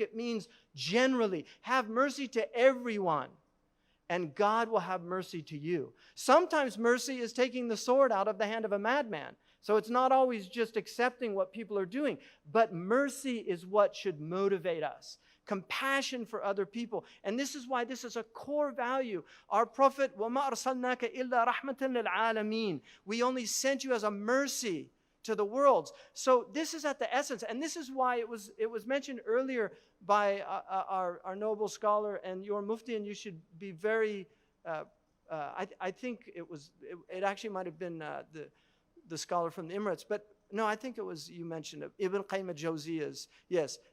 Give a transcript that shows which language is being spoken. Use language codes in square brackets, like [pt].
[en] It means generally. Have mercy to everyone, and God will have mercy to you. Sometimes mercy is taking the sword out of the hand of a madman. So it's not always just accepting what people are doing, but mercy is what should motivate us. Compassion for other people. And this is why this is a core value. Our Prophet, [ar] وَمَا أَرْسَلْنَاكَ إِلَّا رَحْمَةً لِلْعَالَمِينَ. [en] We only sent you as a mercy to the worlds. So this is at the essence. And this is why it was mentioned earlier by our noble scholar and your mufti, and you should be very, I think it actually might have been the scholar from the Emirates, but no, I think it was, you mentioned it, Ibn Qayyim al-Jawziyya's, yes.